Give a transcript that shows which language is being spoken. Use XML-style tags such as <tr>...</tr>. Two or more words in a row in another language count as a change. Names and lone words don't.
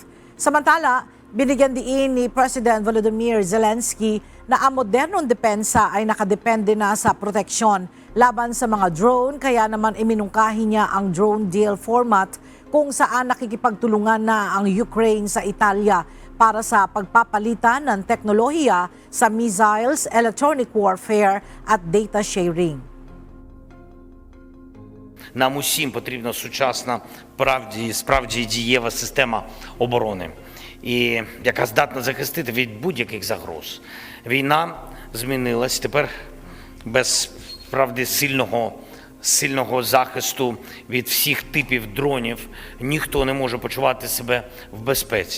<tl>Samantala, binigyan diin ni President Volodymyr Zelensky na ang modernong depensa ay nakadepende na sa proteksyon laban sa mga drone, kaya naman iminungkahi niya ang</tl> <en>drone deal format</en> <tl>kung saan nakikipagtulungan na ang Ukraine sa Italia para sa pagpapalitan ng teknolohiya sa missiles,</tl> <en>electronic warfare</en> <tl>at</tl> <en>data sharing.</en> <uk>Нам усім потрібна сучасна, справді дієва система оборони, і яка здатна захистити від будь-яких загроз. Війна змінилась, тепер без справді сильного захисту від всіх типів дронів ніхто не може почувати себе в безпеці.</uk>